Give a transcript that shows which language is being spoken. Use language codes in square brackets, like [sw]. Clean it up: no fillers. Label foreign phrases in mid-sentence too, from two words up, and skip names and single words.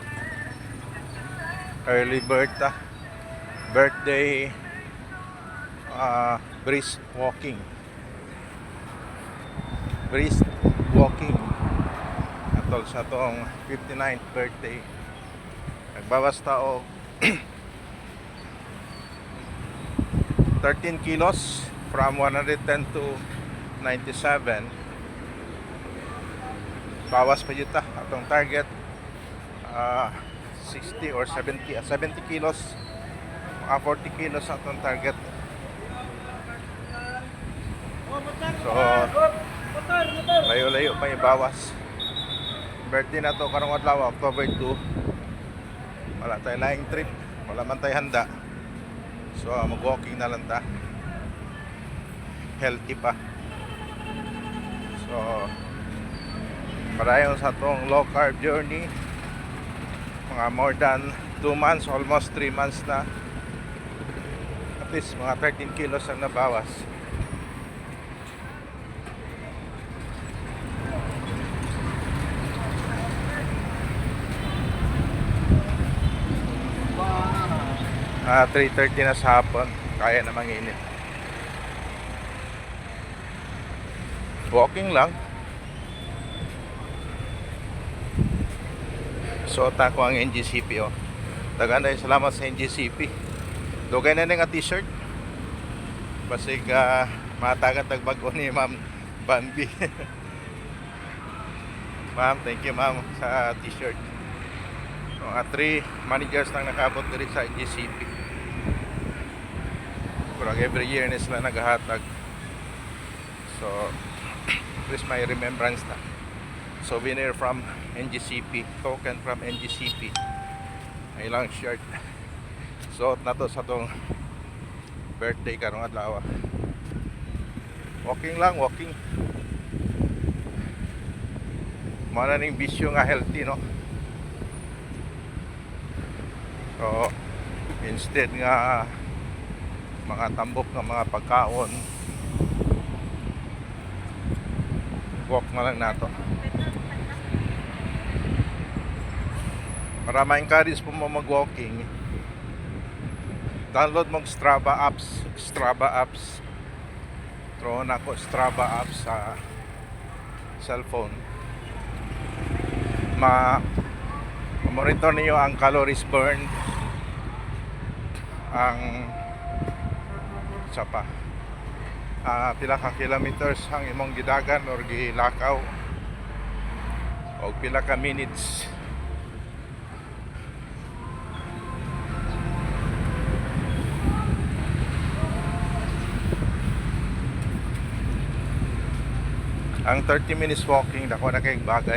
[en] Early birthday brisk walking [ceb] atol sa tong [en] 59th birthday. [ceb] Nagbawas tao 13 kilos [en] from 110 to 97. [ceb] Bawas pa yuta atong target 60 or 70 kilos, 40 kilos atong target. So layo-layo pa ibawas. Birthday na to karong adlaw, [en] October 2. [ceb] Wala tayo laing trip, wala man tayo handa. So mag-walking na lang ta. Healthy pa. So parayon sa tong [en] low carb journey, [ceb] mga [en] more than 2 months, almost 3 months [ceb] na. [en] At least [ceb] mga 13 kilos ang nabawas. Ah, 3:30 na sa hapon, kaya na manginit. Walking lang. Suot ako ang NGCP oh. Dagan dahil salamat sa NGCP. Dugay na nga t-shirt. Basig matagat nagbago ni Ma'am Bambi. Ma'am, [en] thank you ma'am sa t-shirt. [ceb] So, 3 managers nang nakabot diri sa NGCP. Pero [en] every year [ceb] na sila naghahatag. [en] So this my remembrance na. Souvenir from NGCP, token from NGCP. [ceb] Ay lang shirt. Suot na to sa tong birthday karong adlaw. Walking lang, walking. Mana ning bisyo nga healthy no. [en] So instead [ceb] nga mga tambok ng mga pagkaon, walk na lang nato para ma-encourage po mo mag-walking. Download mo Strava apps. Throw na ko Strava apps sa cellphone. Ma-monitor niyo ang [en] calories burn, [ceb] ang pila ka kilometers ang imong gidagan or gilakaw, o pila ka minutes. Ang [en] 30 minutes walking [ceb] dako na kay bagay.